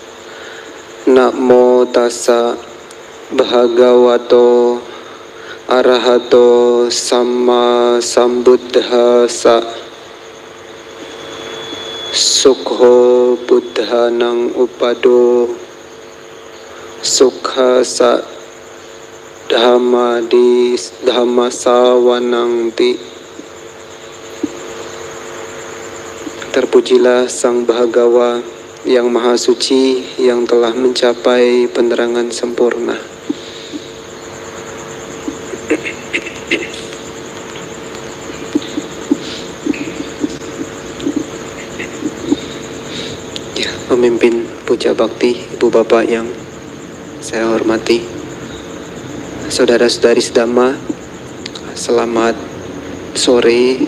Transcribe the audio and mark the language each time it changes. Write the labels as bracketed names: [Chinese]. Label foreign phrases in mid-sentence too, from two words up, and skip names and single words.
[Pali] Namo tassa bhagavato arahato samma sambuddhassa. Sukho buddhanang upado sukha sa dhamma sawanang ti. [Indonesian] Terpujilah Sang Bhagawa yang Maha Suci yang telah mencapai penerangan sempurna. Pemimpin Puja Bakti, Ibu Bapak yang saya hormati, saudara-saudari sedhamma, selamat sore.